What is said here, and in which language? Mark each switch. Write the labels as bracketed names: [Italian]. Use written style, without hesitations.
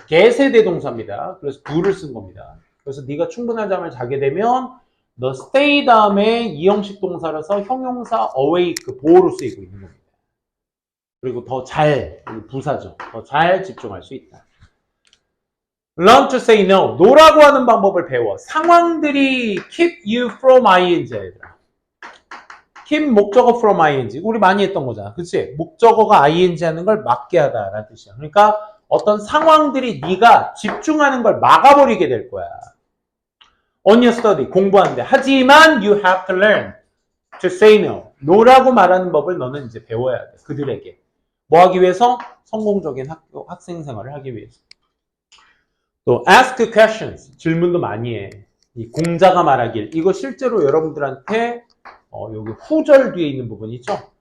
[Korean] get의 대동사입니다. 그래서 do를 쓴 겁니다. 그래서 네가 충분한 잠을 자게 되면 the stay 다음에 이형식 동사라서 형용사 awake 보호로 쓰이고 있는 겁니다. 그리고 더 잘, 부사죠. 더 잘 집중할 수 있다. [English] Learn to say no. [Korean] no라고 하는 방법을 배워. [English] 상황들이 keep you from ing. [Korean] 얘들아. [English] keep 목적어 from ing. [Korean] 우리 많이 했던 거잖아. 그치? 목적어가 ing 하는 걸 막게 하다라는 뜻이야. 그러니까 어떤 상황들이 네가 집중하는 걸 막아버리게 될 거야. [English] On your study. [Korean] 공부하는데. [English] 하지만 you have to learn to say no. [Korean] no라고 말하는 법을 너는 이제 배워야 돼. 그들에게. 뭐 하기 위해서? 성공적인 학생 생활을 하기 위해서. 또 [English] ask questions. [Korean] 질문도 많이 해. 이 공자가 말하길. 이거 실제로 여러분들한테 여기 후절 뒤에 있는 부분 있죠?